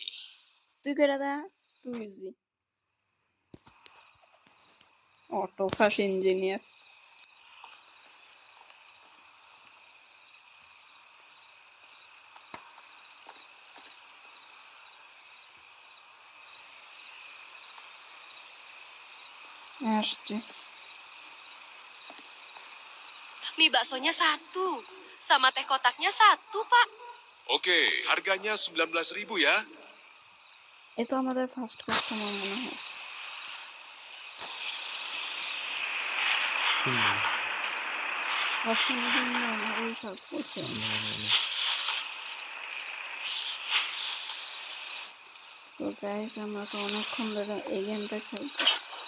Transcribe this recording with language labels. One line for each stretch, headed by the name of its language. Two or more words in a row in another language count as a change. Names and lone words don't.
Bangla: তুই করে দা, তুই ইজি অটোফাস ইঞ্জিনিয়ার। আসছে।
Indonesian: Mie baksonya satu, sama teh kotaknya satu, Pak. Oke, harganya 19.000 ya.
Bangla: এ তো আমাদের
English: first customer
Bangla: মনে হয়। কাস্টমার আমারই সার্ভ করছে।
English: so guys,
Bangla: আমরা তো অনেকক্ষণ ধরে এই গেমটা খেলতেছি,